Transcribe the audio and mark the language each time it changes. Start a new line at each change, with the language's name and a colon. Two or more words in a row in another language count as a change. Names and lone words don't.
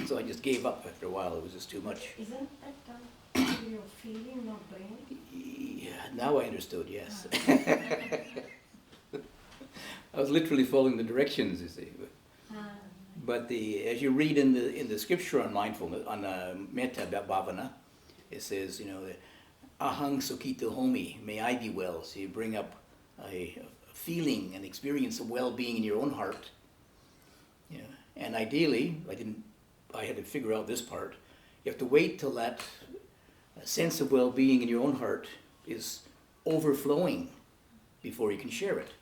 English: So I just gave up after a while. It was just too much. Isn't that your feeling, not brain? Yeah, now I understood, yes. I was literally following the directions, you see. But as you read in the scripture on mindfulness, on
Pali: metta bhavana,
English: it says,
Pali: ahang sukhita homi,
English: may I be well. So you bring up a feeling and experience of well-being in your own heart. And ideally, I had to figure out this part. You have to wait till that sense of well-being in your own heart is overflowing before you can share it.